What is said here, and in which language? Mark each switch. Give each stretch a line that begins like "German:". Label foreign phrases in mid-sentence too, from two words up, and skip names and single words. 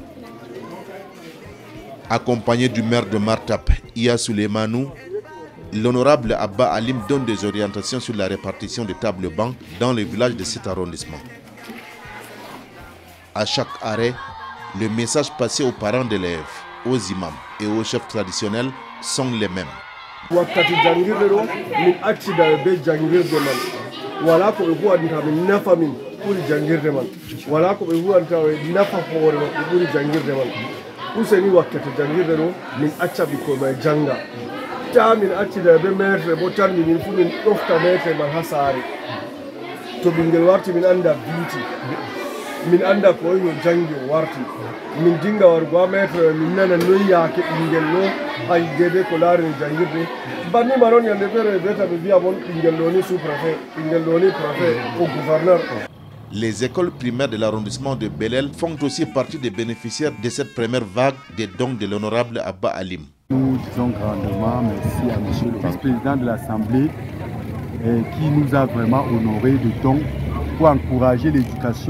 French: Accompagné du maire de Martab, Iya Souleymanou, l'honorable Abba Alim donne des orientations sur la répartition des tables bancs dans les villages de cet arrondissement. À chaque arrêt, le message passé aux parents d'élèves, aux imams et aux chefs traditionnels sont les mêmes.
Fula: Wala ko be huwanta min nafa min ɓuri jangirde man, wala ko be huwanta nafa hoore maɓɓe ɓuri jangirde man. Useni wakkati jangirde ɗo min acca ɓikkoy may janga, ta min accida be maître bo tan min fu min ɗofta maître man ha saare. To ɓingel warti min anda biiti, min anda ko no jangi o warti, min dinga wargo ha maître min nana noy yaake ɓingel ɗo hay dede ko laari no jangirde. Banni maron yande fere beta be via bon ɓingel ɗo ni sous-préfet, ɓingel ɗo ni
French: préfet au gouverneur. Les écoles primaires de l'arrondissement de Belel font aussi partie des bénéficiaires de cette première vague des dons de l'honorable Abba Alim. Nous disons grandement merci à monsieur le vice-président de l'Assemblée qui nous a vraiment honoré de dons pour encourager l'éducation.